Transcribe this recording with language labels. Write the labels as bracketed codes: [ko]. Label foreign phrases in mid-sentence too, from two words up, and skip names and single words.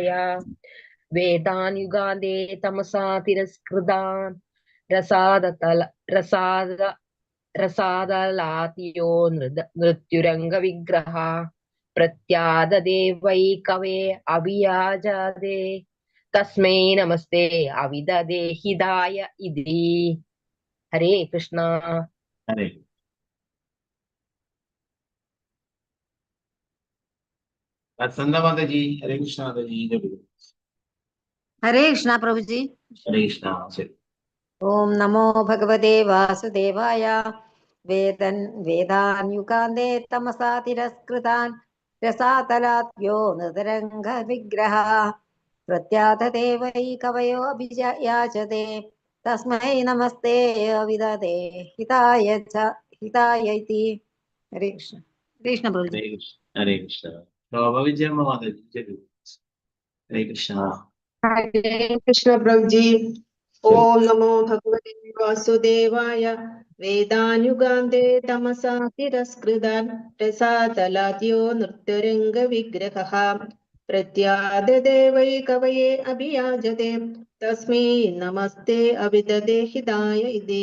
[sa] വേദാൻ യുഗാന്തേ തമസാ തിരസ്കൃതാൻ രസാദലാതിയോ നൃത്യുരംഗ വിഗ്രഹ പ്രത്യാദദേവൈ കവേ അഭിയാചതേ തസ്മൈ നമസ്തേ അവിദേഹിതായ ഇതി. [ml] ഹരേ കൃഷ്ണ. ഹരേ വസന്ത മാതാജി, ഹരേ കൃഷ്ണ മാതാജി. हरे कृष्णा प्रभुजी. ഹരേ കൃഷ്ണ. ശരി. [sa] ओम नमो भगवते वासुदेवाय. वेदान् युगान्ते तमसा तिरस्कृतान् रसातलाद्यो नृतरङ्ग विग्रह प्रत्यादते वै कवयो अभियाचते तस्मै नमस्ते अविदेहिताय इति. [ml] हरे कृष्ण. कृष्ण प्रभुजी. ഹരേ കൃഷ്ണ. ശോഭ വിജയമ്മ മാതാജി, ചൊല്ലൂ. ഹരേ കൃഷ്ണ. ഹരേ കൃഷ്ണ പ്രഭുജി. [sa] ഓം നമോ ഭഗവതേ വാസുദേവായ. വേദാനുഗാന്തേ തമസാ തിരസ്കൃതാൻ രസാതലാദ്യോ നൃത്യരംഗ വിഗ്രഹ പ്രത്യാദതേ വൈ കവയേ അഭിയാചതേ തസ്മൈ നമസ്തേ അവിദേഹിതായ ഇതി.